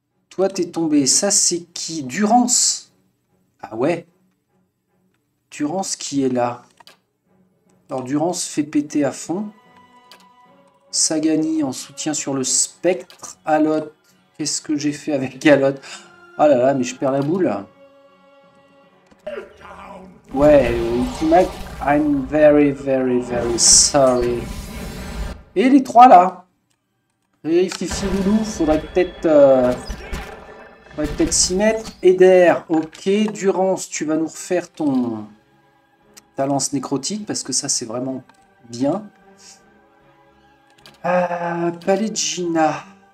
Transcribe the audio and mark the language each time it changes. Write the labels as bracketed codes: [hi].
[fr] Toi, t'es tombé. Ça, c'est qui? Durance. Ah ouais. Durance qui est là. Alors Durance fait péter à fond. Sagani en soutien sur le spectre. Alot, qu'est-ce que j'ai fait avec Alot? Ah là là, mais je perds la boule. [en] Ouais, Itumak, I'm very, very, very sorry. [fr] Et les trois là. Et Fifi Loulou, faudrait peut-être s'y mettre. Eder, ok. Durance, tu vas nous refaire ta lance nécrotique, parce que ça, c'est vraiment bien. Palegina.